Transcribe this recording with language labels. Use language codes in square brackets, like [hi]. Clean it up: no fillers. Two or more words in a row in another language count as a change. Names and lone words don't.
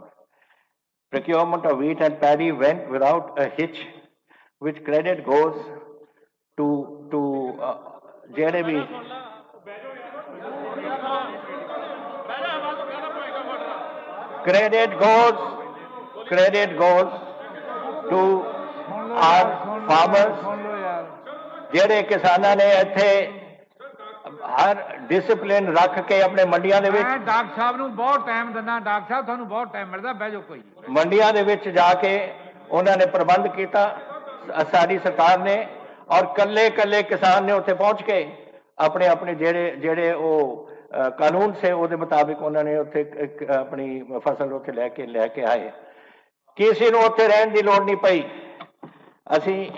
[en] Procurement of wheat and paddy went without a hitch, which credit goes to JDB. Credit goes to our farmers, [pa] ਜਿਹੜੇ ਕਿਸਾਨਾਂ ਨੇ ਇੱਥੇ ਹਰ ਡਿਸਿਪਲਿਨ ਰੱਖ ਕੇ ਅਪਣੇ ਮੰਡੀਆਂ ਦੇ ਵਿੱਚ ਡਾਕਟਰ ਸਾਹਬ ਨੂੰ ਬਹੁਤ ਟਾਈਮ ਦਿਨਾ ਡਾਕਟਰ ਸਾਹਬ ਤੁਹਾਨੂੰ ਬਹੁਤ ਟਾਈਮ ਮਿਲਦਾ ਬਹਿ ਜਾਓ ਕੋਈ ਮੰਡੀਆਂ ਦੇ ਵਿੱਚ ਜਾ ਕੇ ਉਨ੍ਹੋਂ ਨੇ ਪ੍ਰਬੰਧ ਕੀਆ ਸਾਡੀ ਸਰਕਾਰ ਨੇ ਔਰ ਕੱਲੇ ਕੱਲੇ ਕਿਸਾਨ ਨੇ ਉੱਥੇ ਪਹੁੰਚ ਕੇ ਅਪਣੇ ਅਪਣੇ ਜਿਹੜੇ ਜਿਹੜੇ ਵੋ ਕਾਨੂੰਨ ਸੇ ਵੋ ਮੁਤਾਬਿਕ ਉਨ੍ਹੋਂ ਨੇ ਉੱਥੇ ਅਪਣੀ ਫ਼ਸਲ ਉੱਥੇ ਲੈ ਕੇ ਆਏ ਕਿਸੀ ਨੂੰ ਉੱਥੇ ਰਹਿਣ ਦੀ ਲੋੜ ਨਹੀਂ ਪਈ ਅਸੀ